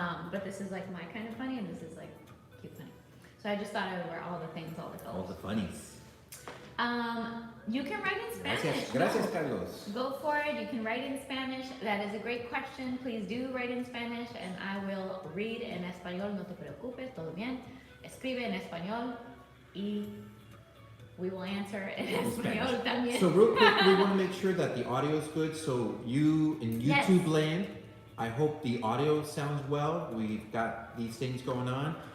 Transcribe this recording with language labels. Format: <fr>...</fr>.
<en>But this is like my kind of funny and this is like cute funny. So I just thought I would wear all the things, all the colors. All the funnies. You can write in Spanish.</en> <es>Gracias, Carlos.</es> <en>Go for it. You can write in Spanish. That is a great question. Please do write in Spanish and I will read</en> <es>en español. No te preocupes, todo bien. Escribe en español y</es> <en>we will answer in</en> <es>español también.</es> <en>So real quick, we want to make sure that the audio is good. So you in YouTube land, I hope the audio sounds well. We've got these things going on.</en>